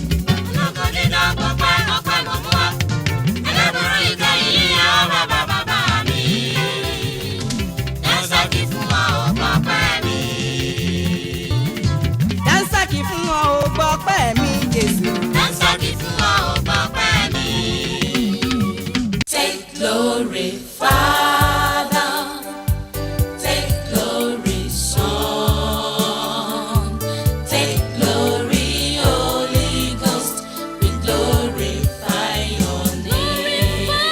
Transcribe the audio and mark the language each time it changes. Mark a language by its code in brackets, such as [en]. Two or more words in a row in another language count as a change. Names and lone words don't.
[yo] Ológo dídán, ọpẹ́, ọpẹ́ mo mú wá. Ẹlẹ́bùrú ìkẹyìn, ìyá bàbá bàbá mi. Dánsákì fún wọn, ó gbọ́pẹ́ mi. Dánsákì fún wọn, ó gbọ́pẹ́ mi, Jésù. Dánsákì fún wọn, ó gbọ́pẹ́ mi. [en] Take glory. Father, take glory, Son, take glory, Holy Ghost, we glorify your name.